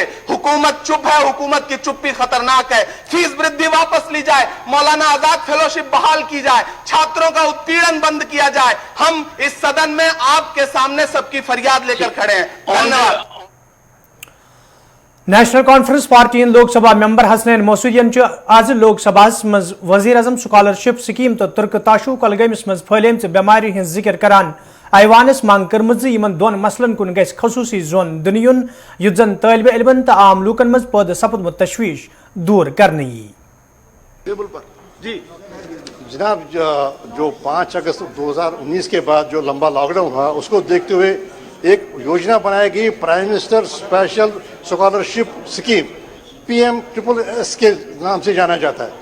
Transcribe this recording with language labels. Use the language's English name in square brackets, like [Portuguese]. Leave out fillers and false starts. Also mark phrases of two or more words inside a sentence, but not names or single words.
[Hindi] हुकूमत चुप है, हुकूमत की चुप्पी खतरनाक है। फीस वृद्धि वापस ली जाए, मौलाना आजाद फेलोशिप बहाल की जाए, छात्रों का उत्पीड़न बंद किया जाए। हम इस सदन में आपके सामने सबकी फरियाद लेकर खड़े हैं। धन्यवाद। [Kashmiri] नेशनल कॉन्फ्रेंस पार्टी लोकसभा मेंबर हसनैन मसूदियन आज लोकसभा मज वजीर अजम स्कॉलरशिप स्कीम तो तुर्क ताशु कलगमिस मज फैलम बेमारी हज जिक्र करान ऐवानस मांग कर्मज इन दोन मसलन कुन गस खसूसी जोन दुनियुन युत जन तालिब इल्मन तो आम लूकन मज पद सपदमुत तशवीश दूर करने। [Hindi] जी जनाब, जो 5 अगस्त 2019 के बाद जो लंबा लॉकडाउन हुआ उसको देखते हुए एक योजना बनाई गई, प्राइम मिनिस्टर स्पेशल स्कॉलरशिप स्कीम, PM-SSS के नाम से जाना जाता है।